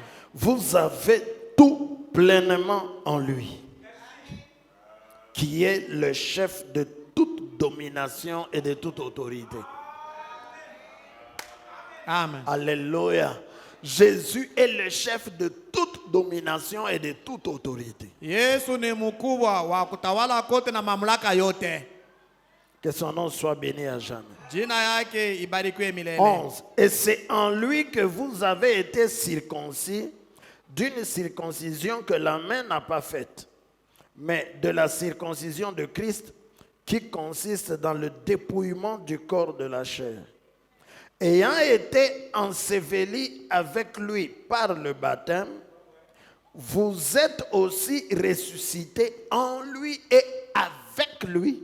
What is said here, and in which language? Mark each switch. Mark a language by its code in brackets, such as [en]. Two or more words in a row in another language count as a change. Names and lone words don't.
[fr] Vous avez tout pleinement en lui, qui est le chef de toute domination et de toute autorité. Amen. Alléluia. Jésus est le chef de toute domination et de toute autorité. [sw] Yesu ni mkubwa wa kutawala kote na mamlaka yote. [fr] Que son nom soit béni à jamais. [sw] Jina yake ibarikiwe milele. [fr] 11. Et c'est en lui que vous avez été circoncis d'une circoncision que la main n'a pas faite, mais de la circoncision de Christ qui consiste dans le dépouillement du corps de la chair. Ayant été ensevelis avec lui par le baptême, vous êtes aussi ressuscités en lui et avec lui